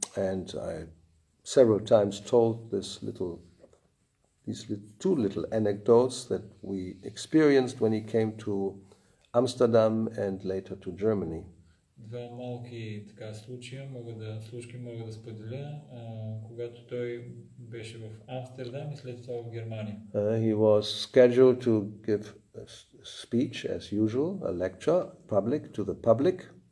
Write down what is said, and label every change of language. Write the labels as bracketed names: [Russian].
[English] And I several times told these two little anecdotes that we experienced when he came to Amsterdam and later to Germany. [Bulgarian] Два малки случки мога да споделя, когато той беше в Амстердам и след това в Германия. [English] He was scheduled to give a speech as usual, a lecture, to the public.